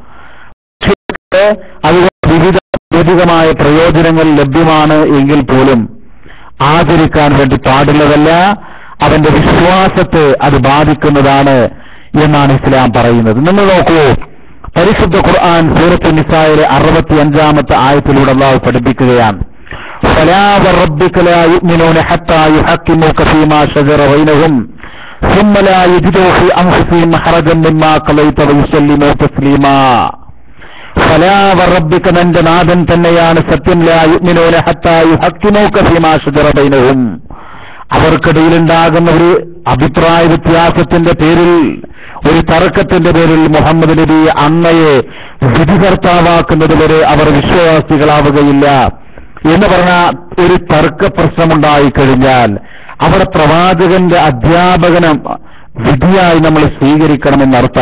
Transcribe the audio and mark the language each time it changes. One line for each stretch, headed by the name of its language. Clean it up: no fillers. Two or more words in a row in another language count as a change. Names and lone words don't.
Malayalam: അതുകൊണ്ട് വിവിധ ഭൗതികമായ പ്രയോജനങ്ങൾ ലഭ്യമാണ് എങ്കിൽ പോലും ആചരിക്കാൻ വേണ്ടി പാടുള്ളതല്ല, അവന്റെ വിശ്വാസത്തെ അത് ബാധിക്കുന്നതാണ് എന്നാണ് ഇസ്ലാം പറയുന്നത്. നിങ്ങൾ നോക്കൂ, പരിശുദ്ധ ഖുർആൻ സൂറത്ത് നിസായിലെ 65-ാമത്തെ ആയത്തിലൂടെ അല്ലാഹു പഠിപ്പിക്കുകയാണ്,
Arabic: فلا وربك لا يؤمنون حتى يحكموك فيما شجر بينهم ثم لا يجدوا في أنفسهم حرجا مما قضيت ويسلموا تسليما. فلا وربك
Malayalam: നിന്റെ നാഥൻ തന്നെയാണ് സത്യം,
Arabic: لا يؤمنون حتى يحكموك فيما شجر بينهم,
Malayalam: അവർക്കിടയിലുണ്ടാകുന്ന ഒരു അഭിപ്രായ വ്യത്യാസത്തിന്റെ പേരിൽ, ഒരു തർക്കത്തിന്റെ പേരിൽ മുഹമ്മദ് നബി അങ്ങയെ വിധികർത്താവാക്കുന്നത് വരെ അവർ വിശ്വാസികളാവുകയില്ല എന്ന് പറഞ്ഞ ഒരു തർക്ക പ്രശ്നമുണ്ടായിക്കഴിഞ്ഞാൽ അവിടെ പ്രവാചകന്റെ അധ്യാപനം വിധിയായി നമ്മൾ സ്വീകരിക്കണമെന്നർത്ഥം.